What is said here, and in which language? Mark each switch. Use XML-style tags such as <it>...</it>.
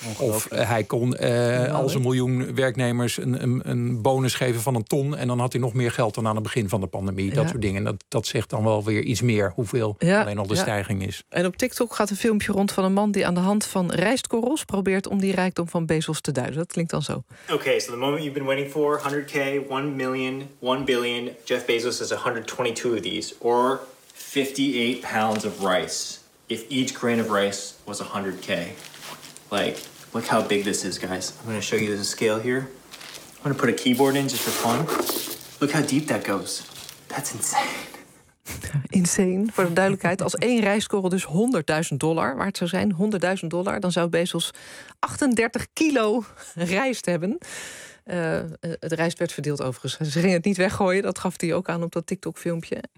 <nl>Of hij kon als een miljoen werknemers een bonus geven van een ton. En dan had hij nog meer geld dan aan het begin van de pandemie. Dat soort dingen. Dat zegt dan wel weer iets meer hoeveel alleen al de stijging is. En op TikTok gaat een filmpje rond van een man die aan de hand van rijstkorrels probeert om die rijkdom van Bezos te duiden. Dat klinkt dan zo.</nl> <en>Okay, so the moment you've been waiting for, 100k, 1 million, 1 billion. Jeff Bezos has 122 of these. Or 58 pounds of rice. If each grain of rice was 100k. Like, look how big this is, guys. I'm gonna show you the scale here. I'm gonna put a keyboard in just for fun. Look how deep that goes. That's insane.</en> <nl>Insane, voor de duidelijkheid. Als één rijstkorrel dus $100,000 waard zou zijn, $100,000, dan zou Bezos 38 kilo rijst hebben. Het rijst werd verdeeld overigens. Ze gingen het niet weggooien, dat gaf hij ook aan op dat TikTok-filmpje.</nl>